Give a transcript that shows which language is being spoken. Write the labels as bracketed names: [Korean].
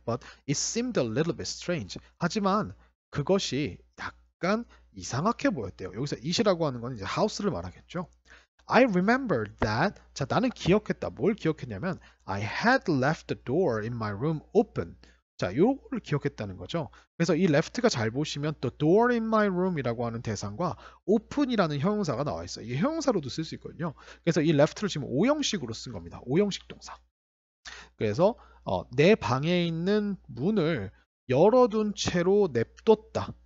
[English] But it seemed a little bit strange. [Korean] 하지만 그것이 약간 이상하게 보였대요. 여기서 it이라고 하는 건 이제 house를 말하겠죠. [English] I remember that. [Korean] 자, 나는 기억했다. 뭘 기억했냐면 [English] I had left the door in my room open. [Korean] 자, 요거를 기억했다는 거죠. 그래서 이 left가 잘 보시면 [English] the door in my room [Korean] 이라고 하는 대상과 open이라는 형용사가 나와 있어요. 이게 형용사로도 쓸 수 있거든요. 그래서 이 left를 지금 오형식으로 쓴 겁니다. 오형식 동사. 그래서 내 방에 있는 문을 열어둔 채로 냅뒀다.